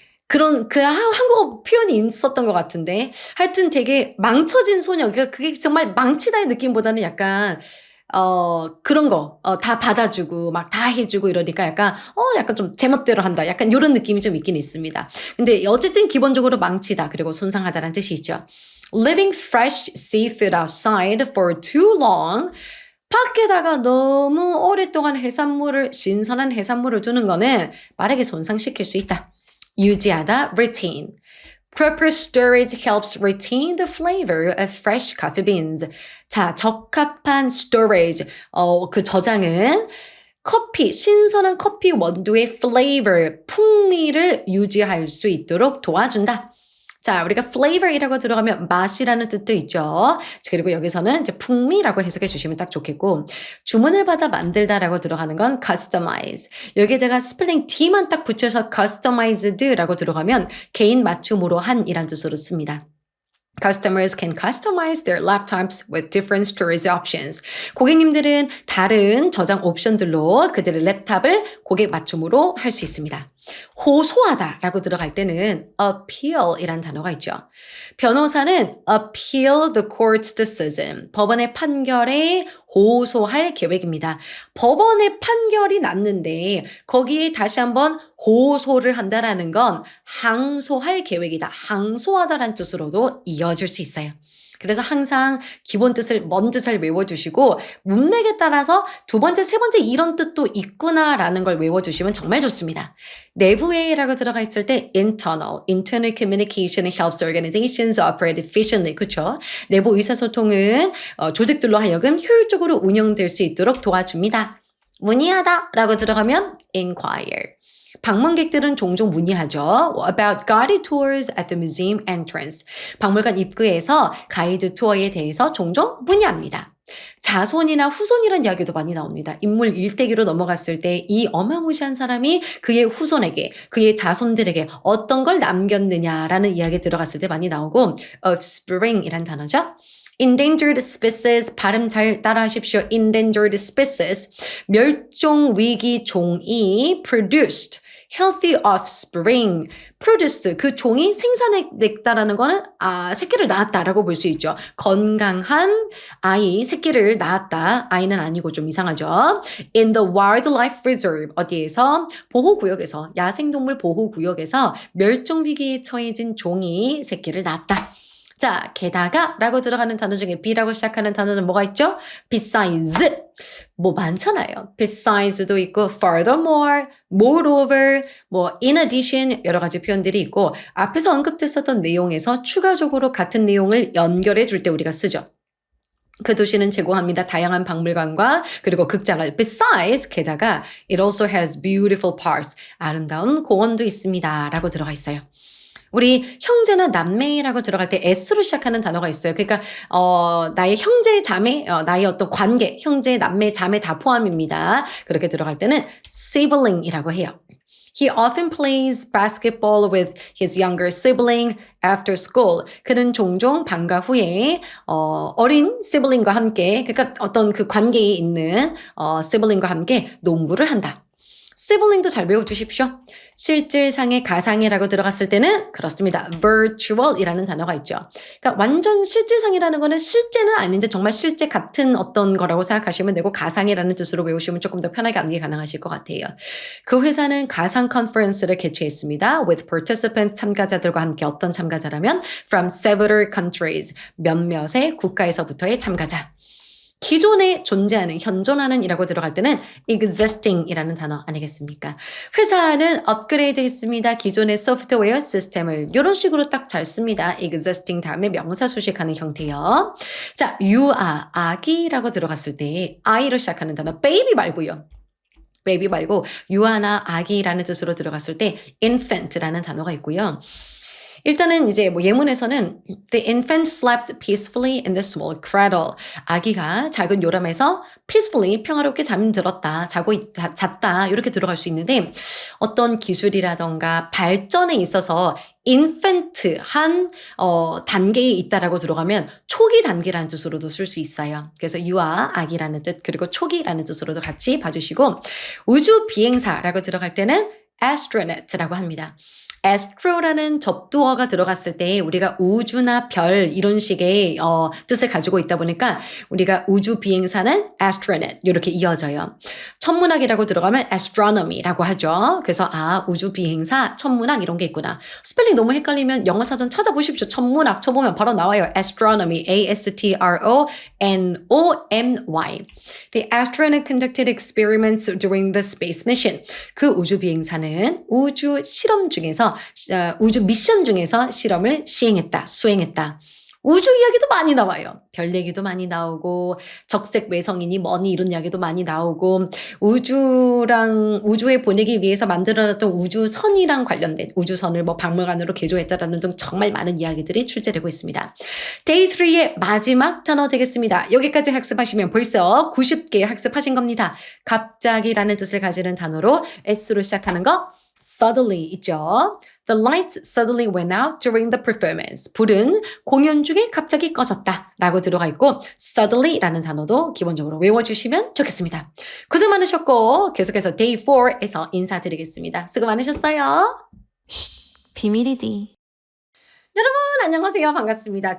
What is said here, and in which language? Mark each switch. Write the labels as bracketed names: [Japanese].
[Korean] 그런 한국어 표현이 있었던 것 같은데 하여튼 되게 망쳐진 소녀 그러니까 그게 정말 망치다의 느낌보다는 약간 그런 거 다 받아주고 막 다 해주고 이러니까 약간 좀 제멋대로 한다. 약간 요런 느낌이 좀 있긴 있습니다. 근데 어쨌든 기본적으로 망치다 그리고 손상하다라는 뜻이 있죠. [English] Leaving fresh seafood outside for too long. [Korean] 밖에다가 너무 오랫동안 신선한 해산물을 두는 거는 빠르게 손상시킬 수 있다. 유지하다, retain. [English] Proper storage helps retain the flavor of fresh coffee beans. [Korean] 자, 적합한 storage, 그 저장은 신선한 커피 원두의 flavor, 풍미를 유지할 수 있도록 도와준다. 자, 우리가 flavor이라고 들어가면 맛이라는 뜻도 있죠. 그리고 여기서는 이제 풍미라고 해석해 주시면 딱 좋겠고, 주문을 받아 만들다라고 들어가는 건 customize. 여기에다가 스펠링 D만 딱 붙여서 customized라고 들어가면 개인 맞춤으로 한이란 뜻으로 씁니다. [English] Customers can customize their laptops with different storage options. [Korean] 고객님들은 다른 저장 옵션들로 그들의 랩탑을 고객 맞춤으로 할 수 있습니다. 호소하다라고 들어갈 때는 appeal이란 단어가 있죠. 변호사는 [English] appeal the court's decision. [Korean] 법원의 판결에 호소할 계획입니다. 법원의 판결이 났는데 거기에 다시 한번 호소를 한다라는 건 항소할 계획이다. 항소하다라는 뜻으로도 이어질 수 있어요. 그래서 항상 기본 뜻을 먼저 잘 외워두시고 문맥에 따라서 두 번째, 세 번째 이런 뜻도 있구나라는 걸 외워두시면 정말 좋습니다. 내부에라고 들어가 있을 때 [English] internal communication helps organizations operate efficiently. [Korean] 그렇죠? 내부 의사소통은 조직들로 하여금 효율적으로 운영될 수 있도록 도와줍니다. 문의하다라고 들어가면 inquire. 방문객들은 종종 문의하죠. [English] About guided tours at the museum entrance. [Korean] 박물관 입구에서 가이드 투어에 대해서 종종 문의합니다. 자손이나 후손이라는 이야기도 많이 나옵니다. 인물 일대기로 넘어갔을 때 이 어마무시한 사람이 그의 후손에게, 그의 자손들에게 어떤 걸 남겼느냐라는 이야기 들어갔을 때 많이 나오고 offspring이란 단어죠. [English] Endangered species, [Korean] 발음 잘 따라하십시오. Endangered species, 멸종 위기 종이 [English] produced, healthy offspring, produced, [Korean] 그 종이 생산했다라는 거는 새끼를 낳았다라고 볼 수 있죠. 건강한 아이, 새끼를 낳았다. 아이는 아니고 좀 이상하죠. [English] In the wildlife reserve, [Korean] 어디에서? 보호구역에서, 야생동물 보호구역에서 멸종위기에 처해진 종이 새끼를 낳았다. 자, 게다가 라고 들어가는 단어 중에 B라고 시작하는 단어는 뭐가 있죠? besides. 뭐 많잖아요. besides도 있고 furthermore, moreover, 뭐 in addition 여러 가지 표현들이 있고 앞에서 언급됐었던 내용에서 추가적으로 같은 내용을 연결해 줄 때 우리가 쓰죠. 그 도시는 제공합니다. 다양한 박물관과 그리고 극장을. [English] Besides, [Korean] 게다가 [English] it also has beautiful parks. [Korean] 아름다운 공원도 있습니다. 라고 들어가 있어요. 우리 형제나 남매라고 들어갈 때 S로 시작하는 단어가 있어요. 그러니까 나의 형제, 자매, 나의 어떤 관계, 형제, 남매, 자매 다 포함입니다. 그렇게 들어갈 때는 sibling이라고 해요. [English] He often plays basketball with his younger sibling after school. [Korean] 그는 종종 방과 후에 어린 sibling과 함께, 그러니까 어떤 그 관계에 있는 sibling과 함께 농구를 한다. sibling도 잘 외워두십시오. 실질상의 가상이라고 들어갔을 때는 그렇습니다. virtual이라는 단어가 있죠. 그러니까 완전 실질상이라는 거는 실제는 아닌데 정말 실제 같은 어떤 거라고 생각하시면 되고 가상이라는 뜻으로 외우시면 조금 더 편하게 암기 가능하실 것 같아요. 그 회사는 가상 컨퍼런스를 개최했습니다. [English] with participants, [Korean] 참가자들과 함께 어떤 참가자라면 [English] from several countries, [Korean] 몇몇의 국가에서부터의 참가자. 기존에 존재하는, 현존하는 이라고 들어갈 때는 existing이라는 단어 아니겠습니까? 회사는 업그레이드 했습니다. 기존의 소프트웨어 시스템을 이런 식으로 딱 잘 씁니다. existing 다음에 명사 수식하는 형태요. 자, 유아, 아기라고 들어갔을 때 I로 시작하는 단어 baby 말고요. baby 말고 유아나 아기라는 뜻으로 들어갔을 때 infant라는 단어가 있고요. 일단은 이제 뭐 예문에서는 [English] The infant slept peacefully in the small cradle. [Korean] 아기가 작은 요람에서 peacefully 평화롭게 잠들었다, 잤다 이렇게 들어갈 수 있는데 어떤 기술이라던가 발전에 있어서 infant 한 단계에 있다라고 들어가면 초기 단계라는 뜻으로도 쓸 수 있어요. 그래서 유아 아기라는 뜻 그리고 초기라는 뜻으로도 같이 봐주시고 우주 비행사라고 들어갈 때는 astronaut라고 합니다. astro라는 접두어가 들어갔을 때 우리가 우주나 별 이런 식의 뜻을 가지고 있다 보니까 우리가 우주 비행사는 astronaut 이렇게 이어져요. 천문학이라고 들어가면 astronomy라고 하죠. 그래서 우주 비행사, 천문학 이런 게 있구나. 스펠링 너무 헷갈리면 영어 사전 찾아보십시오. 천문학 쳐보면 바로 나와요. [English] astronomy, A-S-T-R-O-N-O-M-Y. The astronaut conducted experiments during the space mission. [Korean] 그 우주 비행사는 우주 실험 중에서 우주 미션 중에서 실험을 수행했다. 우주 이야기도 많이 나와요. 별 얘기도 많이 나오고 적색 외성이니 뭐니 이런 이야기도 많이 나오고 우주에 보내기 위해서 만들어놨던 우주선이랑 관련된 우주선을 뭐 박물관으로 개조했다라는 등 정말 많은 이야기들이 출제되고 있습니다. Day 3의 마지막 단어 되겠습니다. 여기까지 학습하시면 벌써 90개 학습하신 겁니다. 갑자기라는 뜻을 가지는 단어로 S로 시작하는 거 suddenly 있죠. [English] The lights suddenly went out during the performance. [Korean] 불은 공연 중에 갑자기 꺼졌다 라고 들어가 있고 suddenly라는 단어도 기본적으로 외워주시면 좋겠습니다. 고생 많으셨고 계속해서 day 4에서 인사드리겠습니다. 수고 많으셨어요. 비밀이디. 여러분 안녕하세요. 반갑습니다.